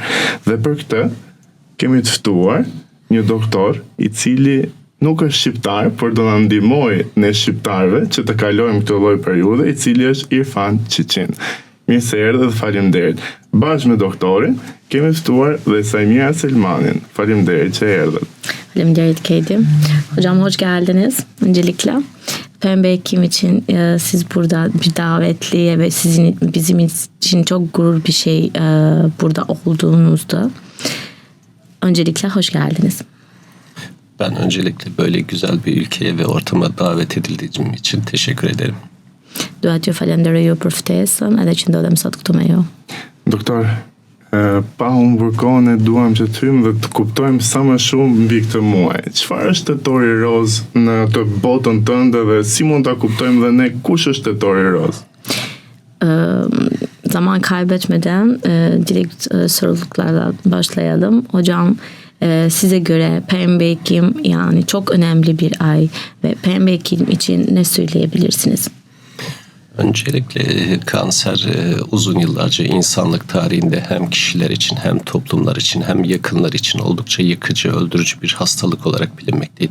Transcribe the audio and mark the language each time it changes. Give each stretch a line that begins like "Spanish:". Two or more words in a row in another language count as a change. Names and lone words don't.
Albanian: Dhe për këtë kemi të ftuar një doktor i cili nuk është shqiptar, por do na ndihmojë ne shqiptarëve që të kalojmë këtë lloj periudhe, i cili është Irfan Çiçin. Mirë se erdhe dhe faleminderit. Bashkë me doktorin kemi ftuar dhe Samira Selmanin. Faleminderit që erdhët. Faleminderit Kedi.
Turkish: Hocam hoş geldiniz öncelikle. Pembe Ekim için siz burada bir davetli ve bizim için çok gurur bir şey burada olduğunuzda. Öncelikle hoş geldiniz. Ben öncelikle böyle güzel bir ülkeye ve ortama davet edildiğim için teşekkür ederim.
Albanian: Dua t'ju falenderoj për ftesën edhe që ndodhem sot këtu me ju. Doktor, pa humbur kohën duam që të hyjmë dhe të kuptojmë sa më shumë mbi këtë muaj. Çfarë është tetori roz në të botën tënde dhe si mund ta kuptojmë dhe ne kush është tetori roz?
Turkish: Zaman kaybetmeden direkt soruluklarla başlayalım. Hocam size göre Pembe Ekim yani çok önemli bir ay ve Pembe Ekim için ne söyleyebilirsiniz? Öncelikle kanser uzun yıllarca insanlık tarihinde hem kişiler için hem toplumlar için hem yakınlar için oldukça yıkıcı, öldürücü bir hastalık olarak bilinmekteydi.